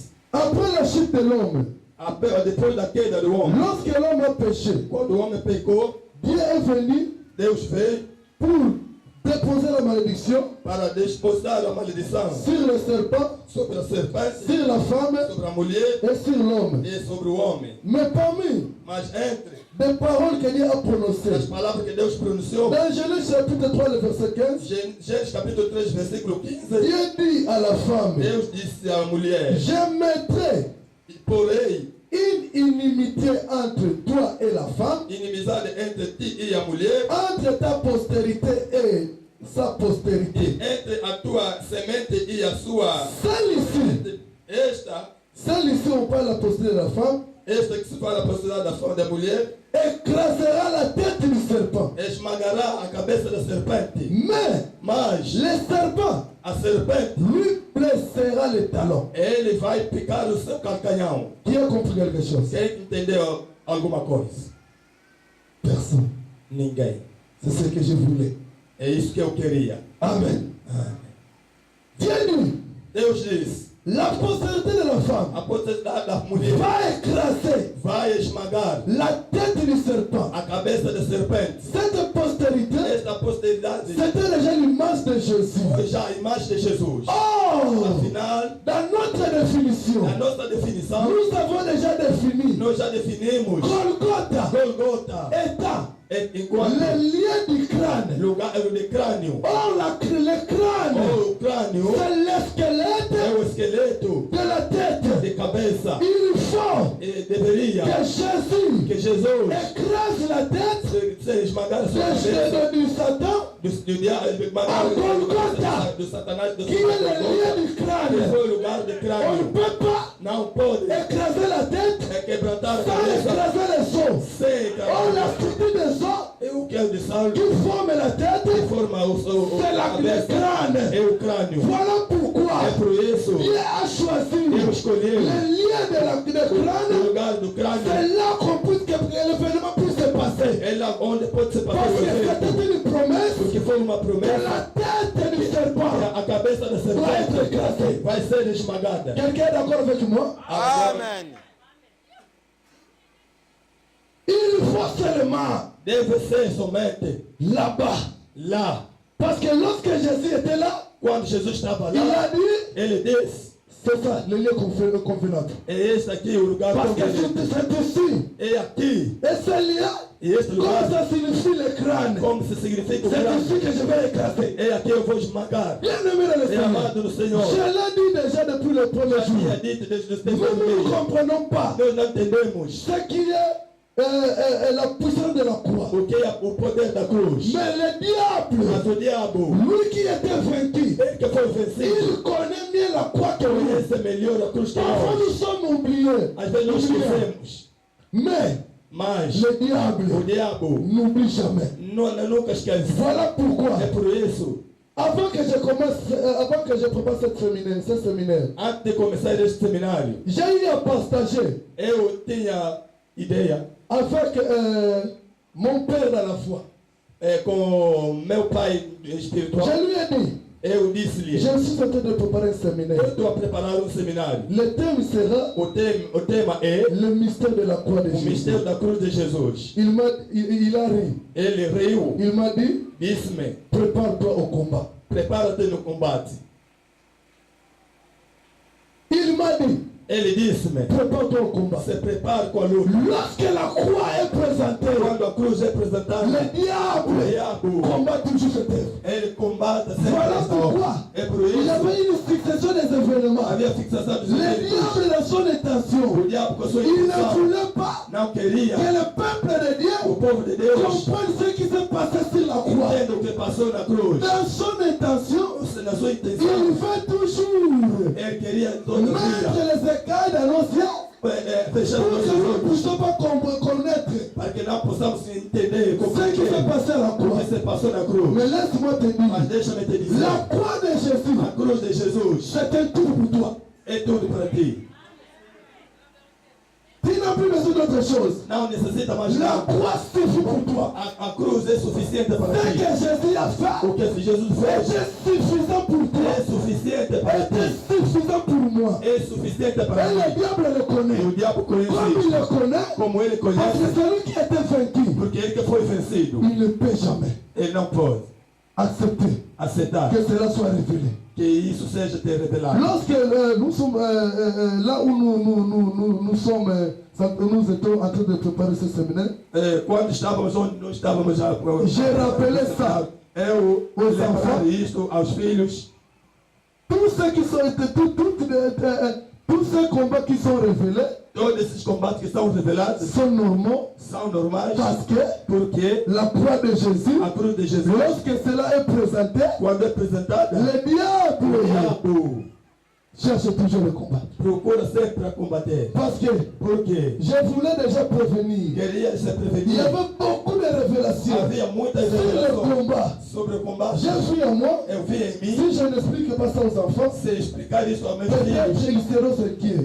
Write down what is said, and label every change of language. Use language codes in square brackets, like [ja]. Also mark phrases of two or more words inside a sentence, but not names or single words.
[fr] Après la chute de l'homme, [pt] depois da queda do homem, [fr] lorsque l'homme a péché, [pt] quando o homem pecou, [fr] Dieu est venu [pt] Deus veio [fr] pour déposer la malédiction [pt] para desposar a maldição [fr] sur le serpent, [pt] sobre a serpente, [fr] sur la femme [pt] sobre a mulher [fr] et sur l'homme. [pt] e sobre o homem. [fr] Mais parmi [pt] Mas entre [fr] des paroles que Dieu a [pt] as [fr] prononcées, [pt] palavras que Deus pronunciou, [fr] dans Genèse chapitre 3, le verset 15, [pt] Gênesis capítulo 3, versículo 15, [fr] Dieu dit à la femme, [pt] Deus disse à mulher: [fr] je mettrai [pt] porém [fr] une inimité entre toi et la femme, [pt] inimizade entre ti e a mulher, [fr] entre ta postérité et sa [pt] e [fr] postérité. [pt] entre a tua semente e a sua. [fr] Celle ici, on parle de la postérité de la femme, [pt] Esta que se fala a possibilidade da fama da mulher, [fr] écrasera la tête du serpent. [pt] esmagará a cabeça da serpente. [fr] Mais Le serpent [pt] a serpente, [fr] lui blessera les talons. [pt] ele vai picar o seu calcanhão. [fr] Qui a compris quelque chose? [pt] Quem entendeu alguma coisa? [fr] Personne. [pt] Ninguém. [fr] C'est ce que je voulais. [pt] É isso que eu queria. [fr] Amen. Dieu dit, [pt] Deus diz: [fr] la postérité de la femme [pt] a possibilidade da mulher [fr] va écraser [pt] vai esmagar [fr] la tête du serpent. [pt] a cabeça da serpente. [fr] Cette postérité, [pt] Esta posteridade [fr] c'était déjà l'image de Jésus. [pt] foi já a imagem de Jesus. [fr] Oh, [pt] Afinal, [fr] dans notre définition, [pt] a nossa definição, [fr] nous avons déjà défini [pt] nós já definimos [fr] Golgotha [pt] Golgota [fr] étant [pt] enquanto [fr] le lien du crâne. [pt] lugar de crânio. [fr] Or, le crâne, [pt] O crânio [fr] c'est le squelette [pt] é o esqueleto [fr] de la tête. [pt] de cabeça. [fr] Il faut [pt] E deveria [fr] que Jésus [pt] que Jesus [fr] écrase la tête [pt] se esmagar a sua cabeça [fr] du Satan, [pt] do diabo, do Satanás, do [fr] qui est le lien du [pt] que [fr] crâne. [pt] foi o lugar de [fr] On ne [pt] crânio. [fr] peut pas [pt] Não pode [fr] écraser la tête [pt] quebrantar a [fr] sans [pt] cabeça [fr] écraser les os. [pt] sem [fr] Or, la [pt] cabeça. [fr] structure des os [pt] E o que é o de sal [fr] qui forme la tête, [pt] que forma o [fr] c'est [pt] a [fr] le [pt] cabeça [fr] crâne. [pt] é o crânio. [fr] Voilà pourquoi [pt] É por isso [fr] Dieu a choisi [pt] que eu [fr] le [pt] escolhi [fr] lien du [pt] o [fr] crâne. [pt] lugar do crânio. [fr] C'est là qu'on puisse que l'événement puisse se passer. [pt] É lá onde pode se [fr] Parce [pt] passar o [fr] que [pt] evento. [fr] c'était une promesse [pt] Porque foi uma [fr] que [pt] promessa. [fr] la tête du serpent [pt] A cabeça da [fr] doit être [pt] serpente [fr] écrasée. [pt] vai ser esmagada. [fr] Quelqu'un est d'accord avec moi? [pt] Agora, [fr] Amen. Il faut seulement [pt] deve se somente [fr] là-bas. [pt] lá. [fr] Parce que lorsque Jésus était là, [pt] Quando Jesus estava [fr] il [pt] lá, [fr] a dit, [pt] ele disse, [fr] c'est ça, le lieu convenable. [pt] é este aqui o lugar [fr] Parce que [pt] conveniente. [fr] c'est ici. [pt] É aqui. [fr] Et ce lieu, [pt] E este [fr] comme [pt] lugar, [fr] ça signifie le crâne, [pt] como se significa o [fr] c'est [pt] grande, [fr] ici que je vais écraser. [pt] é aqui eu vou esmagar. [fr] Bien aimé dans le [pt] É [fr] Seigneur. [pt] amado no Senhor. [fr] Je l'ai dit déjà depuis le premier [pt] Já tinha [fr] jour. [pt] dito desde os [fr] Nous [pt] tempos [fr] ne [pt] de [fr] comprenons pas [pt] nós não entendemos [fr] ce qui est la puissance de la croix. [pt] o que é o poder da cruz. [fr] Mais le diable, [pt] Mas o diabo, [fr] lui qui était vaincu, [pt] ele que foi vencido, [fr] il connaît mieux la croix que lui. [pt] conhece melhor a cruz que [fr] Parfois nous [pt] nós. [fr] sommes oubliés. [pt] Às vezes nós esquecemos. [fr] Mais [pt] Mas [fr] le [pt] o [fr] diable [pt] diabo [fr] n'oublie jamais. [pt] nunca esquece. [fr] Voilà pourquoi, [pt] É por isso, [fr] avant que je prépare ce séminaire, [pt] antes de começar este seminário, [fr] j'ai eu à partager [pt] eu tinha ideia [fr] avec mon père dans la foi. [pt] com meu pai [fr] Je [pt] espiritual. [fr] lui ai dit, [pt] Eu disse-lhe, [fr] je suis en train de préparer un [pt] eu [fr] séminaire. [pt] estou a preparar seminário. [fr] Le thème sera [pt] O tema é [fr] le mystère de la croix de [pt] o [fr] Jésus. [pt] mistério da cruz de Jesus. [fr] Il a ri. [pt] Ele riu, [fr] Il m'a dit, [pt] disse-me, [fr] prépare-toi au combat. [pt] prepara-te no combate. [fr] Il m'a dit, [pt] Ele disse-me, [fr] prépare-toi au combat. [pt] se prepare com a luta. [fr] Lorsque la croix est présentée, [pt] Quando a cruz é apresentada, [fr] le [pt] o [fr] diable [pt] diabo, [fr] combat toujours cette œuvre. [pt] ele combate sempre [fr] Voilà [pt] essa [fr] pourquoi [pt] obra. É por [fr] il y [pt] isso, [fr] avait une succession des événements. [pt] havia fixação dos [fr] Le [pt] eventos. [fr] diable, dans son intention, [pt] O diabo com a sua [fr] il ne [pt] intenção [fr] voulait pas [pt] não queria [fr] que le peuple de [pt] o [fr] Dieu [pt] povo de Deus [fr] comprenne ce qui s'est passé sur la croix. [pt] entenda o que passou na cruz. [fr] Dans son intention, [pt] Na sua intenção, [fr] il veut toujours [pt] ele queria toda a [fr] mettre [pt] vida [fr] les écailles dans nos cieux [pt] fechar [fr] pour [pt] os [fr] que nous ne [pt] olhos [fr] puissions pas connaître [pt] para que não possamos entender como [fr] ce qui s'est passé à la [pt] o [fr] croix. [pt] que se passou na cruz. [fr] Mais laisse-moi te [pt] Mas [fr] dire, [pt] deixa-me te dizer, [fr] la croix de Jésus, [pt] a cruz de Jesus [fr] c'est un tout pour toi. [pt] é tudo para ti. [fr] Tu n'as plus besoin d'autre chose. [pt] Não necessita mais [fr] La [pt] nada. [fr] croix suffit pour toi. [pt] A cruz é suficiente para [fr] Ce [pt] ti. [fr] que Jésus a fait [pt] O que Jesus fez [fr] était suffisant pour [pt] é [fr] toi. [pt] suficiente para [fr] Était [pt] ti. [fr] suffisant pour moi. [pt] É suficiente para [fr] Et le [pt] mim. [fr] diable le [pt] E o [fr] connaît. [pt] diabo [fr] Comme il [pt] conhece [fr] le connaît, [pt] como ele [fr] parce que [pt] conhece, [fr] celui qui était vaincu, [pt] porque ele que foi vencido, [fr] il ne peut jamais [pt] ele não pode [fr] accepter [pt] aceitar [fr] que cela soit révélé. [pt] que isso seja te revelado. [fr] Lorsque nous sommes là où nous étions en train de préparer ce séminaire, [pt] Quando estávamos onde nós estávamos já, [fr] J'ai rappelé ça [pt] eu [fr] aux [pt] lembrar [fr] enfants. [pt] isto aos filhos. [fr] tous ceux qui sont tous ces combats qui sont révélés [pt] Todos esses combates que são revelados [fr] sont normaux [pt] são normais [fr] parce que [pt] porque [fr] la croix de Jésus, [pt] a cruz de Jesus, [fr] lorsque cela est présenté, [pt] quando é apresentada, [fr] le [pt] o [fr] diable [pt] diabo [fr] cherche toujours le combat. [pt] procura sempre a combater. [fr] Parce que [pt] Porque [fr] je voulais déjà prévenir, [pt] queria se [fr] il y [pt] prevenir. [fr] avait beaucoup de révélations [pt] Havia muitas [fr] sur le [pt] revelações [fr] combat. [pt] sobre o combate. [fr] J'ai vu en moi, [pt] Eu vi em mim, [fr] si je n'explique pas ça aux enfants, [pt] se explicar isso aos meus [fr] peut-être [pt] filhos, [fr] ils seront inquiets.